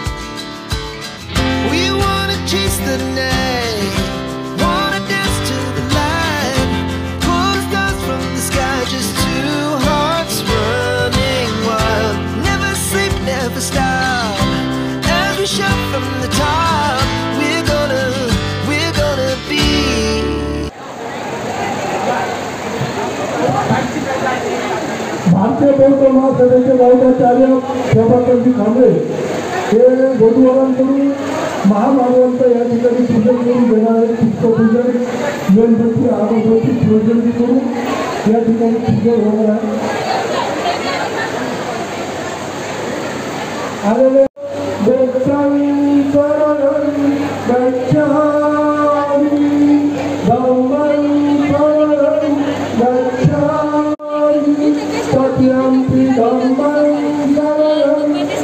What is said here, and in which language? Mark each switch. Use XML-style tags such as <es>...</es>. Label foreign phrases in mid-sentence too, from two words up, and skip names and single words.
<en>We wanna chase the night, wanna dance to the light, pull the stars from the sky, just two hearts running wild. Never sleep, never stop, as we shout from the top. We're gonna be</en> <mr>भारतीय बौद्ध महासभेचे गावचार्य शोभाकांतजी खांबळे हे वधूवरांकडून महामानवंत या ठिकाणी पूजन करून देणारे पुष्पपूजन मेणबत्ती अगरबत्ती पूजन करून या ठिकाणी पूजन होणार आहे.</mr> <pi>आलेले गच्छामि शरणं गच्छामि धम्मं शरणं गच्छामि तथ्यंपि धम्मं शरणं</pi>